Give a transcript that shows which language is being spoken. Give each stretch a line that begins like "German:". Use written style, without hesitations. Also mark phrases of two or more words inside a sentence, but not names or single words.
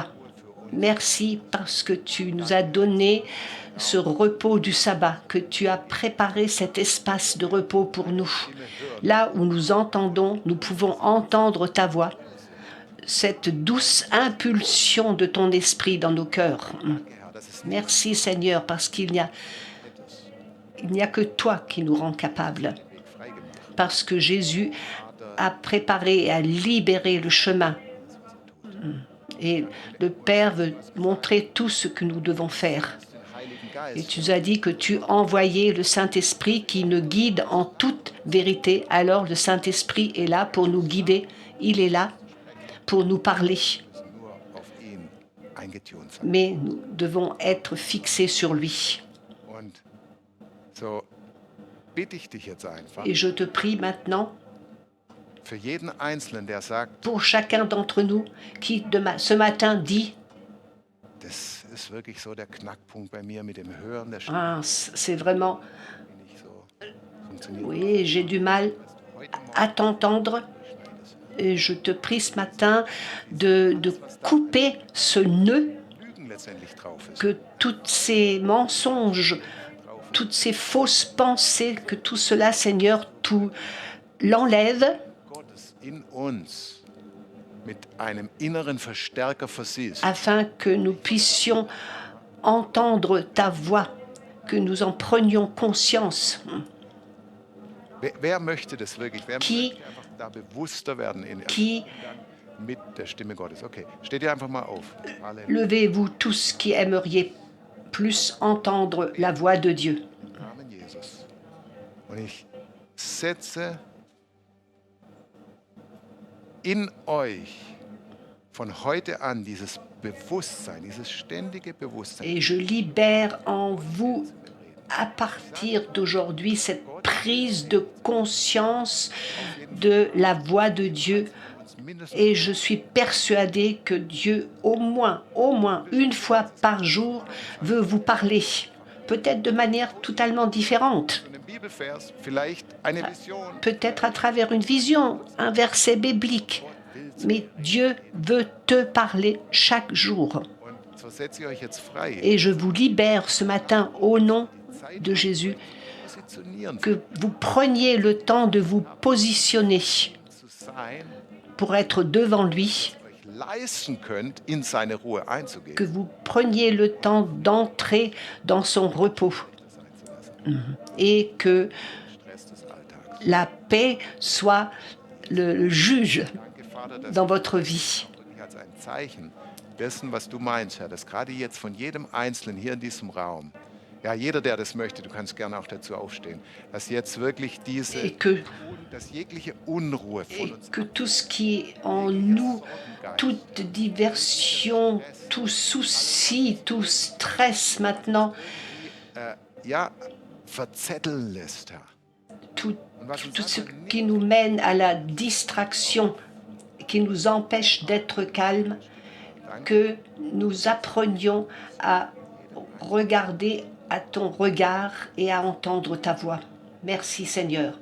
French: Merci parce que tu nous as donné ce repos du sabbat, que tu as préparé cet espace de repos pour nous. Là où nous entendons, nous pouvons entendre ta voix, cette douce impulsion de ton esprit dans nos cœurs.
German: Herr, das ist
French: Merci Seigneur parce qu'il n'y a que toi qui nous rend capables.
German: freigemacht.
French: Parce que Jésus a préparé et a libéré le chemin. Et le Père veut montrer tout ce que nous devons faire.
German: Den Heiligen
French: Et
German: Geist,
French: tu as dit que tu envoyais le Saint-Esprit qui nous guide en toute vérité. Alors le Saint-Esprit est là pour nous guider. Il est là pour nous parler.
German: nur auf ihn eingetunt sein.
French: Mais nous devons être fixés sur lui.
German: Und so bitte ich dich jetzt einfach,
French: Et je te prie maintenant
German: für jeden Einzelnen, der sagt,
French: pour chacun d'entre nous qui ce matin dit
German: das ist wirklich so der Knackpunkt bei mir mit dem Hören der Stimme,
French: ah, c'est vraiment,
German: wie nicht so funktioniert.
French: oui, j'ai du mal
German: Heute Morgen
French: à t'entendre. Et je te prie ce matin de couper ce nœud,
German: Lügen letztendlich drauf ist.
French: que tous ces mensonges, toutes ces fausses pensées, que tout cela, Seigneur, tout l'enlève,
German: Gottes in uns mit einem inneren Verstärker versiehst.
French: afin que nous puissions entendre ta voix, que nous en prenions conscience.
German: Wer möchte das wirklich? Wer
French: Qui-
German: möchte einfach da bewusster werden
French: Qui
German: mit der Stimme Gottes? Okay, steht ihr einfach mal auf. Halleluja.
French: levez-vous tous qui aimeriez plus entendre la voix de Dieu.
German: Amen, Jesus. Und ich setze in euch von heute an dieses Bewusstsein, dieses ständige Bewusstsein.
French: Et je libère en vous, à partir d'aujourd'hui, cette prise de conscience de la voix de Dieu. Et je suis persuadée que Dieu, au moins une fois par jour, veut vous parler. Peut-être de manière totalement différente.
German: Ein Bibelvers, vielleicht eine Vision.
French: Peut-être à travers une vision, un verset biblique. Mais Dieu veut te parler chaque jour.
German: Und so setze ich euch jetzt frei,
French: Et je vous libère ce matin au nom de Jésus,
German: positionieren
French: que vous preniez le temps de vous positionner
German: zu sein,
French: pour être devant lui,
German: euch leisten könnt, in seine Ruhe
French: que
German: einzugehen.
French: vous preniez le temps d'entrer dans son repos et que
German: Stress des Alltags.
French: la paix soit le juge
German: Danke, Vater, dass
French: dans votre vie.
German: wirklich als ein Zeichen dessen, was du meinst, Herr, dass gerade jetzt von jedem Einzelnen hier in diesem Raum Ja, jeder, der das möchte, du kannst gerne auch dazu aufstehen, dass jetzt wirklich dass jegliche Unruhe von uns,
French: que tout ce qui est en nous, toute diversion, tout souci, tout stress maintenant,
German: ja, verzetteln lässt, Herr.
French: tout ce qui nous mène à la distraction, qui nous empêche d'être calmes, que nous apprenions à regarder à ton regard et à entendre ta voix. Merci Seigneur.